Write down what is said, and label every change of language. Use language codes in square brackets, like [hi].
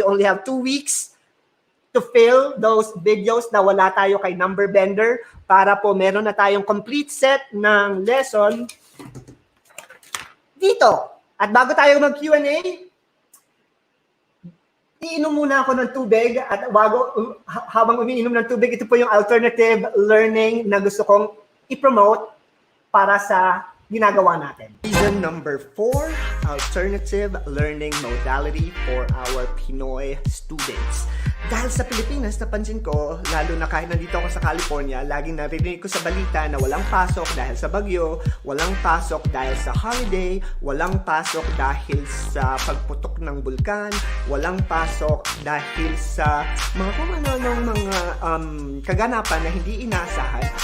[en] You only have 2 weeks to fill those videos [tl] na wala tayo kay Number Bender para po meron na tayong complete set ng lesson dito. At bago tayo mag-Q&A, iinom muna ako ng tubig at habang umiinom ng tubig, ito po yung alternative learning na gusto kong i-promote para sa ginagawa natin. [en] Reason number 4, alternative learning modality for our Pinoy students. [tl] Dahil sa Pilipinas, napansin ko, lalo na kahit nandito ako sa California, laging narinig ko sa balita na walang pasok dahil sa bagyo, walang pasok dahil sa holiday, walang pasok dahil sa pagputok ng bulkan, walang pasok dahil sa mga kung ano-anong mga kaganapan na hindi inaasahan.